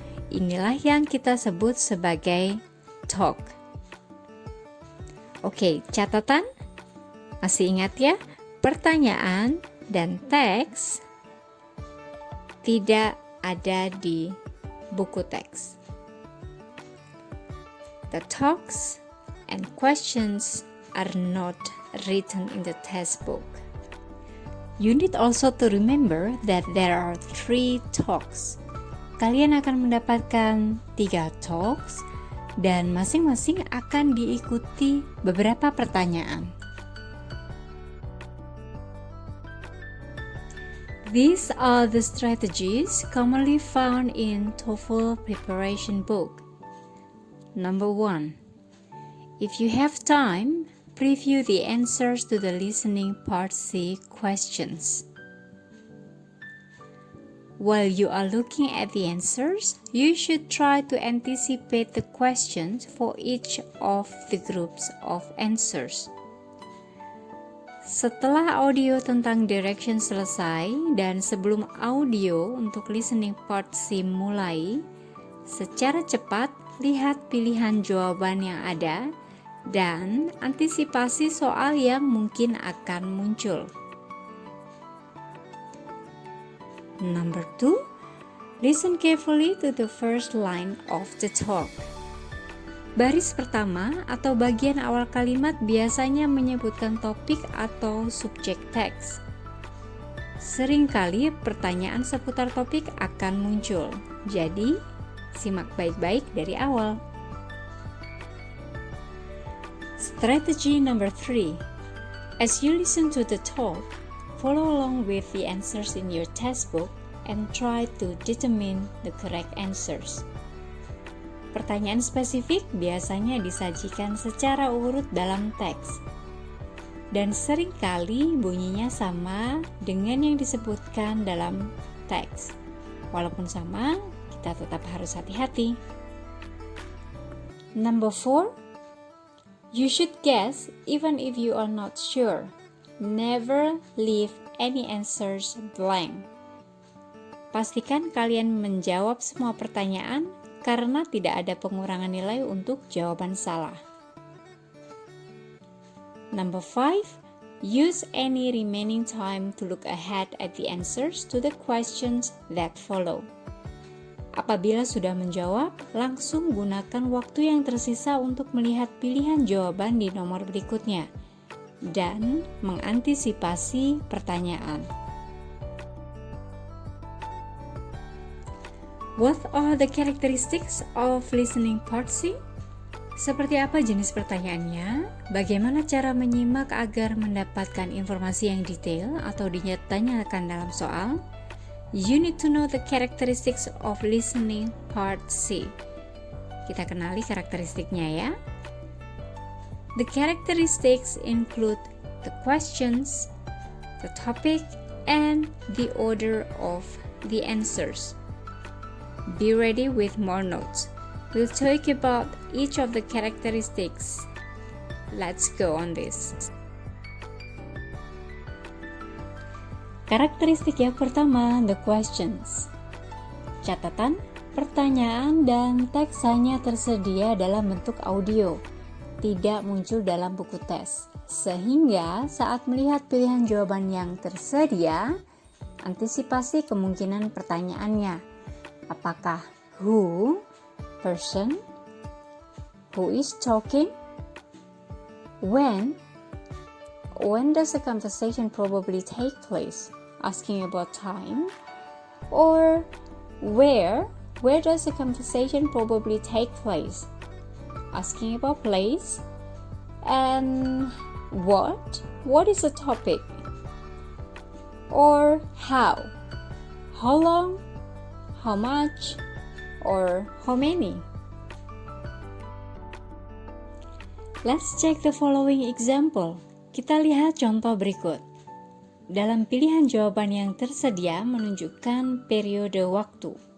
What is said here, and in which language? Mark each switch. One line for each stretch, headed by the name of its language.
Indonesian: Inilah yang kita sebut sebagai talk. Oke, catatan? Masih ingat ya? Pertanyaan dan teks tidak ada di buku teks.
English: The talks and questions are not written in the textbook. You need also to remember that there are 3 talks.
Indonesian: Kalian akan mendapatkan 3 talks dan masing-masing akan diikuti beberapa pertanyaan.
English: These are the strategies commonly found in TOEFL preparation book. Number 1. If you have time, preview the answers to the listening part C questions. While you are looking at the answers, you should try to anticipate the questions for each of the groups of answers.
Indonesian: Setelah audio tentang direction selesai dan sebelum audio untuk listening part C mulai, secara cepat lihat pilihan jawaban yang ada dan antisipasi soal yang mungkin akan muncul.
English: Number 2, listen carefully to the first line of the talk.
Indonesian: Baris pertama atau bagian awal kalimat biasanya menyebutkan topik atau subjek teks. Seringkali pertanyaan seputar topik akan muncul, jadi simak baik-baik dari awal.
English: Strategy number 3. As you listen to the talk, follow along with the answers in your textbook and try to determine the correct answers.
Indonesian: Pertanyaan spesifik biasanya disajikan secara urut dalam teks, dan seringkali bunyinya sama dengan yang disebutkan dalam teks. Walaupun sama, kita tetap harus hati-hati.
English: Number 4, you should guess even if you are not sure. Never leave any answers blank.
Indonesian: Pastikan kalian menjawab semua pertanyaan karena tidak ada pengurangan nilai untuk jawaban salah.
English: Number 5, use any remaining time to look ahead at the answers to the questions that follow.
Indonesian: Apabila sudah menjawab, langsung gunakan waktu yang tersisa untuk melihat pilihan jawaban di nomor berikutnya dan mengantisipasi pertanyaan.
English: What are the characteristics of listening part C?
Indonesian: Seperti apa jenis pertanyaannya? Bagaimana cara menyimak agar mendapatkan informasi yang detail atau ditanyakan dalam soal?
English: You need to know the characteristics of listening part C.
Indonesian: Kita kenali karakteristiknya ya.
English: The characteristics include the questions, the topic, and the order of the answers. Be ready with more notes. We'll talk about each of the characteristics. Let's go on this.
Indonesian: Karakteristik yang pertama,
English: the questions.
Indonesian: Catatan, pertanyaan, dan teks hanya tersedia dalam bentuk audio, tidak muncul dalam buku tes. Sehingga saat melihat pilihan jawaban yang tersedia, antisipasi kemungkinan pertanyaannya. Apakah
English: who, person, who is talking, when does the conversation probably take place, asking about time, or where does the conversation probably take place, asking about place, and what is the topic, or how long, how much, or how many. Let's check the following example.
Indonesian: Kita lihat contoh berikut. Dalam pilihan jawaban yang tersedia menunjukkan periode waktu.